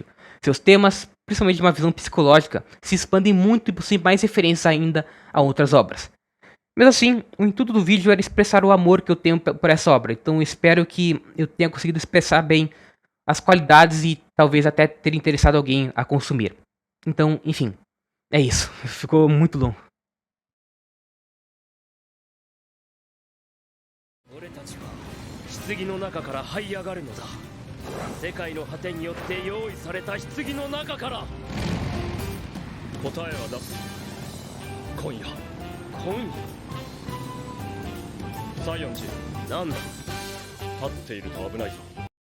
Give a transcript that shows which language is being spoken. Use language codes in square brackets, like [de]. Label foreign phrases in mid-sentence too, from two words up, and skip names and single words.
[pt] Seus temas, principalmente de uma visão psicológica, se expandem muito e possuem mais referências ainda a outras obras. Mesmo assim, o intuito do vídeo era expressar o amor que eu tenho por essa obra, então eu espero que eu tenha conseguido expressar bem as qualidades e talvez até ter interessado alguém a consumir. Então, enfim, é isso. Ficou muito longo. [ja] 棺の中から這い上がるのだ。世界の果てによって用意された棺の中から答えは出す。今夜西園寺、なんだ。立っていると危ないぞ。